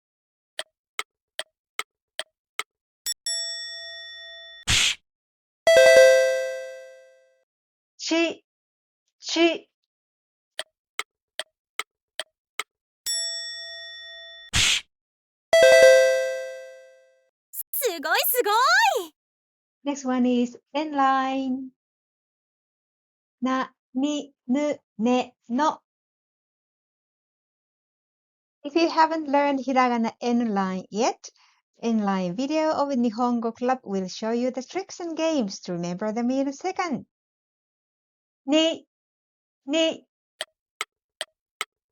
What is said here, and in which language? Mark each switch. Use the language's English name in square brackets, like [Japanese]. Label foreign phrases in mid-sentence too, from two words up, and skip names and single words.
[Japanese] chi, chi, [English] Next one is N line. [Japanese] Na, ni, nu, ne, no. [English] If you haven't learned Hiragana N line yet, N line video of Nihongo Club will show you the tricks and games to remember them in a second. [Japanese] Ni, ni,